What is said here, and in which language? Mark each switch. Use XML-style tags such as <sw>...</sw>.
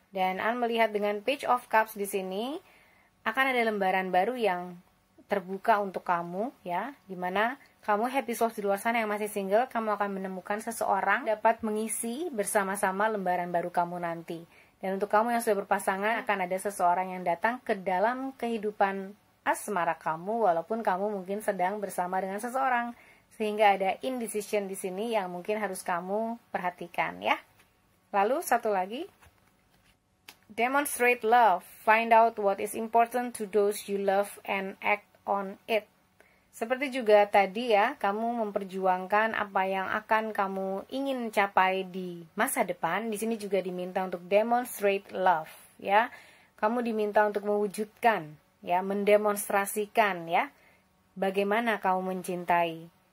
<id>Dan An melihat dengan Page of Cups di sini akan ada lembaran baru yang terbuka untuk kamu ya, dimana kamu</id> <en>happy souls</en> <id>di luar sana yang masih single, kamu akan menemukan seseorang dapat mengisi bersama-sama lembaran baru kamu nanti. Dan untuk kamu yang sudah berpasangan, akan ada seseorang yang datang ke dalam kehidupan asmara kamu, walaupun kamu mungkin sedang bersama dengan seseorang. Sehingga ada indecision di sini yang mungkin harus kamu perhatikan ya. Lalu satu lagi,</id> <en>demonstrate love, find out what is important to those you love and act on it.</en> <id>Seperti juga tadi ya, kamu memperjuangkan apa yang akan kamu ingin capai di masa depan. Di sini juga diminta untuk</id> <en>demonstrate love,</en> <id>ya. Kamu diminta untuk mewujudkan, ya, mendemonstrasikan, ya, bagaimana kamu mencintai.</id>